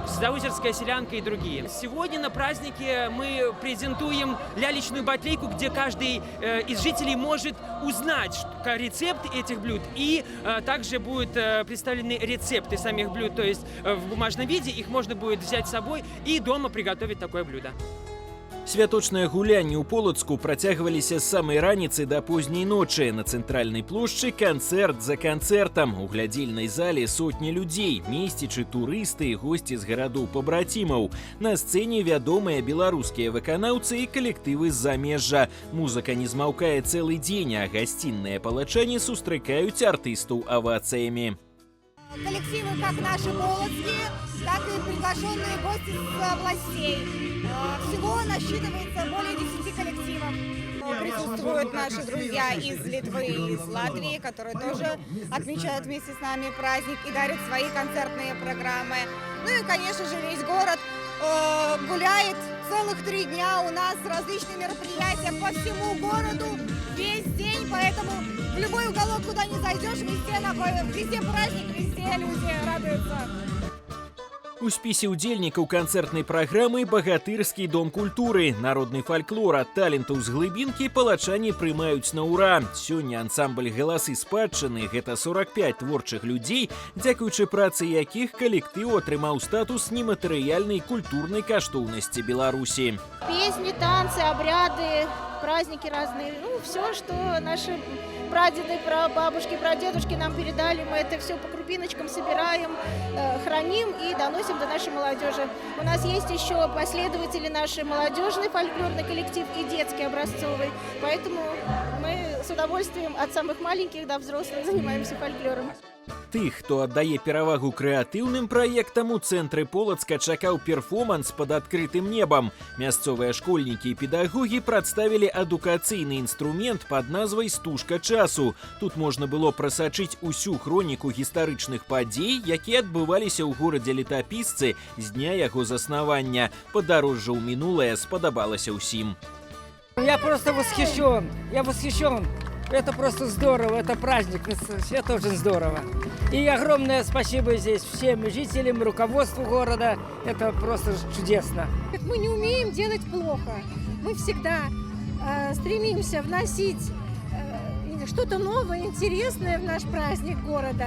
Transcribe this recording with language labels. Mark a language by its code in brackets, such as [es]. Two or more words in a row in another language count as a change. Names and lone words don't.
[ru] Заузерская селянка и другие. Сегодня на празднике мы презентуем [be] лялечную батлейку, [ru] где каждый из жителей может узнать рецепт этих блюд. И также будут представлены рецепты самих блюд. То есть в бумажном виде их можно будет взять с собой и дома приготовить такое блюдо. [be] Святочныя гулянні ў Полацку працягваліся з самай раніцы да позняй ночы. На цэнтральнай плошчы канцэрт за канцэртам. У глядзельнай зале сотні людзей, месцічы турысты і госці з гарадоў пабрацімаў. На сцэне вядомыя беларускія выканаўцы і калектывы з замежжа. Музыка не змаўкае цэлы дзень, а гасцінныя палачане сустракаюць артыстаў авацыямі. [ru] Коллективы как наши полоцкие, так и приглашенные гости с областей. Всего насчитывается более 10 коллективов. Присутствуют наши друзья из Литвы и из Латвии, которые тоже отмечают вместе с нами праздник и дарят свои концертные программы. Ну и, конечно же, весь город гуляет целых 3 дня. У нас различные мероприятия по всему городу весь день, поэтому в любой уголок, куда не зайдешь, везде праздник, везде люди радуются. [be] У спісе ўдзельнікаў канцэртнай праграмы багатырскі дом культуры. Народны фальклор ад талентаў з глыбінкі палачане прымаюць на ўра. Сёння ансамбль «Галасы спадчыны» – гэта 45 творчых людзей, дзякуючы працы якіх калектыў атрымаў статус нематэрыяльнай культурнай каштоўнасці Беларусі. [ru] Песни, танцы, обряды, праздники разные. Ну, все, что наши прадеды, прабабушки, прадедушки нам передали, мы это все по крупиночкам собираем, храним и доносим до нашей молодежи. У нас есть еще последователи нашей молодежный фольклорный коллектив и детский образцовый, поэтому мы с удовольствием от самых маленьких до взрослых занимаемся фольклором. [be] Тых, хто аддае перавагу крэатыўным праектам, у цэнтры Полацка чакаў перформанс пад адкрытым небам. Мясцовыя школьнікі і педагогі прадставілі адукацыйны інструмент пад назвай «Стужка часу». Тут можна было прасачыць усю хроніку гістарычных падзей, якія адбываліся ў горадзе-летапісцы з дня яго заснавання. Падарожжа ў мінулае спадабалася ўсім. [ru] Я просто восхищен. Это просто здорово, это праздник, это очень здорово. И огромное спасибо здесь всем жителям, руководству города. Это просто чудесно. Мы не умеем делать плохо. Мы всегда стремимся вносить что-то новое, интересное в наш праздник города.